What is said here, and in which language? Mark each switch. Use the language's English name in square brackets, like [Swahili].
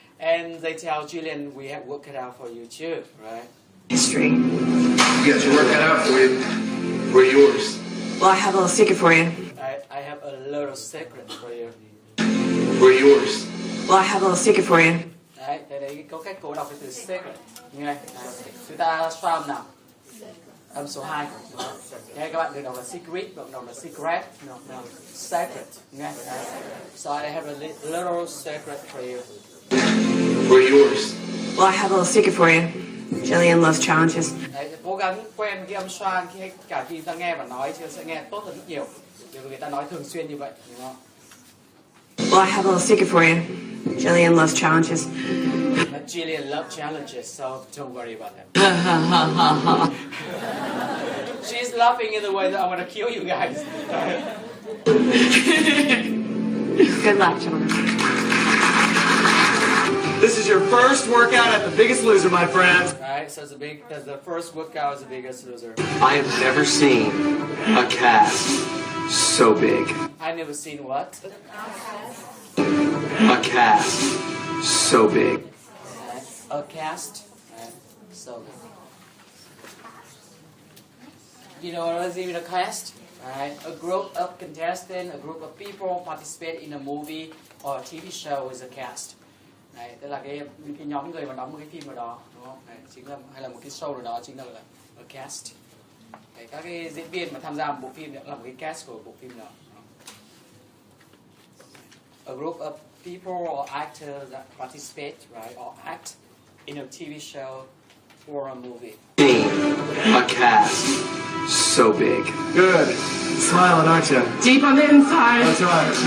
[English] And they tell Julian, we have work cut out for you too, right? History. You got your work cut out for you. We're yours. Well, I have a little secret for you. I have a little secret for you. We're yours. Well, I have a little secret for you. [Vietnamese] Đấy, đây có cách cô đọc cái từ secret. Nghe, chúng ta xoa âm nào. Âm số 2. Nghe các bạn đừng đọc là secret, đừng đọc là secret, no, secret. Nghe. [English] So I have a little secret for you. We're yours. Well, I have a little secret for you. Jillian loves challenges. [Vietnamese] Đấy, cố gắng quen cái âm xoa khi cả khi ta nghe và nói thì sẽ nghe tốt hơn rất nhiều. Vì người ta nói thường xuyên như vậy, đúng không? [English] Well, I have a little secret for you. Jillian loves challenges. But Jillian loves challenges, so don't worry about that. She's laughing in the way that I want to kill you guys. Good luck, gentlemen. This is your first workout at the Biggest Loser, my friends. Right, so that's the first workout is the Biggest Loser. I have never seen a cast so big. I never seen what? A cast so big. A cast. So big. You know what is even a cast? Right? A group of contestants, a group of people participate in a movie or a TV show is a cast. [Vietnamese] Đấy, tức là cái nhóm người mà đóng một cái phim nào đó, đúng không? Đấy, chính là hay là một cái show nào đó chính là a cast. Đấy, các cái diễn viên mà tham gia một bộ phim là một cái cast của bộ phim đó. [English] A group of people or actors that participate, right, or act in a TV show or a movie. A cast so big. Good. Smiling, aren't you? Deep on the inside. That's right.